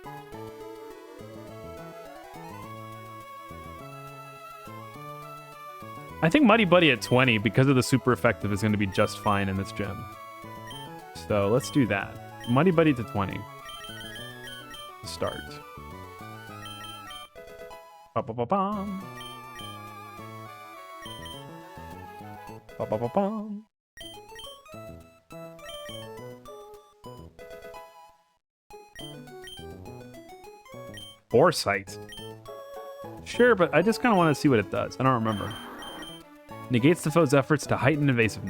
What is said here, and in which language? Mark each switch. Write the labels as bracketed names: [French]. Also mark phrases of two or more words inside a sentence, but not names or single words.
[English] I think Muddy Buddy at 20, because of the super effective, is going to be just fine in this gym. So let's do that. Muddy Buddy to 20. Start. Ba-ba-ba-bum. Ba-ba-ba-bum. Foresight. Sure, but I just kind of want to see what it does. I don't remember. Negates the foe's efforts to heighten evasiveness.